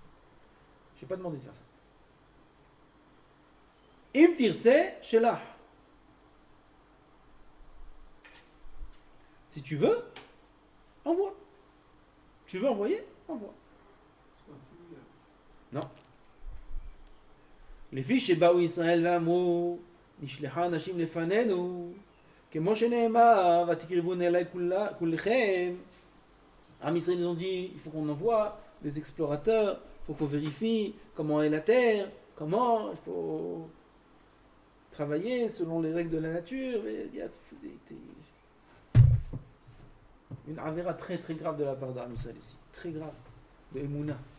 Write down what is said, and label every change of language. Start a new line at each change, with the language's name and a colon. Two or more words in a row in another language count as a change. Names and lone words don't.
French: Je n'ai pas demandé de faire ça.
Hebrew: אם תרצה שלח.
French: Si tu veux, envoie. Tu veux envoyer? Envoie. Non.
Hebrew: לפי שבאו ישראל ואמרו, נשלחה אנשים לפנינו, כמו שנאמר, ותקרבון אליי כולכם.
French: Am Israël, ils ont dit, il faut qu'on envoie des explorateurs, il faut qu'on vérifie comment est la terre, comment il faut travailler selon les règles de la nature. Il y a une avéra très très grave de la part d'Am Israël ici, très grave, de Emouna.